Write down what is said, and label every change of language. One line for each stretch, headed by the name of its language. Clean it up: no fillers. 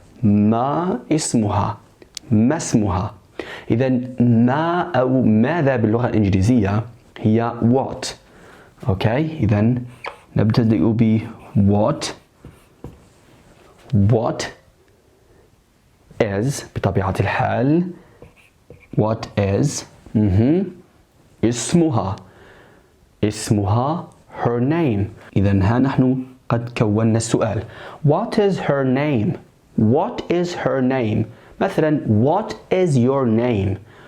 Arabic: ما اسمها؟ ما اسمها؟ إذن ما أو ماذا باللغة الإنجليزية هي what. أوكي، إذن نبتدئ ب what.
English: What is
Arabic: بطبيعة الحال.
English: What is اسمها.
Arabic: اسمها
English: her name.
Arabic: إذن ها نحن قد كونا السؤال.
English: What is her name? What is her name? مثلا what is your name?